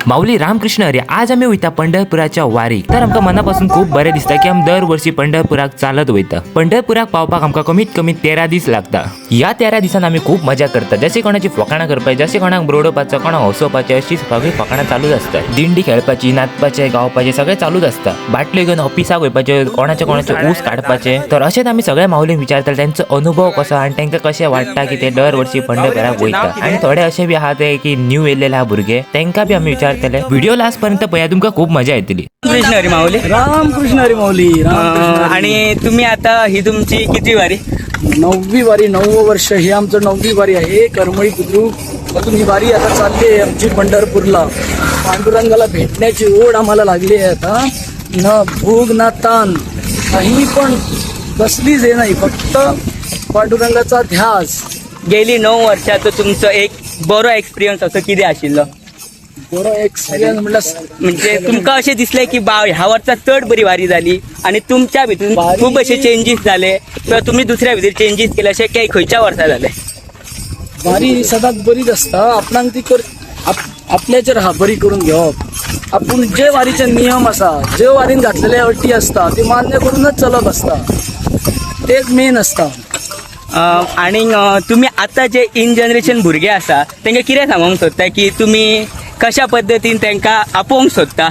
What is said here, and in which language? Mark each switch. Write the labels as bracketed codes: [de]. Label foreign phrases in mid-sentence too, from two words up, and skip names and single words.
[kok] माऊली रामकृष्ण हरी. आज आम्ही वयता पंढरपुराच्या वारीक. तर आमका मनापासून खूप बरे दिसता की आम्ही दरवर्षी पंढरपुराक चालत वयता. पंढरपुराक पावपाक आमका कमीत कमी 13 दीस लागता. या 13 दिसान आम्ही खूप मजा करता. जसे कोणाची फकाणा करपाची, जसे कोणाक ब्रोडोपाचं, कोणाक हसोपाचे, अशी सगळी फकाणा चालूच असतात. दिंडी खेळपाची, नाचपाचे, गावपाचे सगळे चालूच असता. बाटले घेऊन ऑफिसाक वयपाचे, कोणाचे ऊस काढपाचे. तर असेच आम्ही सगळ्या माऊलींक विचारतात त्यांचा अनुभव कसा आणि त्यांना कसे वाटता की ते दरवर्षी पंढरपुराक वयता. आणि थोडे असे बी आहात की न्यू येलेले हा भुरगे त्यांका बी आम्ही विचारतले. [en] video last [kok] पर्यंत पळया, तुमका खूप मजा येतली. कृष्ण हरी माऊली. रामकृष्ण हरी माऊली. [mr] आणि तुम्ही आता ही तुमची किती वारी? 9वी वारी, 9वं वर्ष. हे आमचं 9वी वारी आहे. करमळी बुद्रुक मधून ही वारी आता चालली आहे आमची पंढरपूरला. पांडुरंगाला भेटण्याची ओढ आम्हाला लागली आहे आता. न भूक ना ताण काही पण कसलीच हे नाही, फक्त पांडुरंगाचा ध्यास. [kok] गेली 9 वर्षाचं तुमचं एक बरो एक्सपिरियन्स असं किती आशिल्लो? [mr] बरो एक्सपिरियन्स म्हटलं [kok] म्हणजे तुमका असे दिसले की ह्या वर्षात चढ बरी वारी झाली आणि तुमच्या भितून खूप असे चेंजेस झाले किंवा तुम्ही दुसऱ्या भितर चेंजेस केले असे काही खंयच्या वर्षा झाले? वारी सदांच बरीच असता. आपणाक ती आपल्याचेर बरी करून घेवप. आपण जे वारीचे नियम असा, जे वारीन घातलेले अटी असता ते मान्य करूनच चलप असता. तेच मेन असता. आणि तुम्ही आता जे [en] in generation [kok] भुरगे आसा तांकां कितें सांगूंक सोदता की तुम्ही कशा पद्दतीन तांकां आपोवंक सोदता?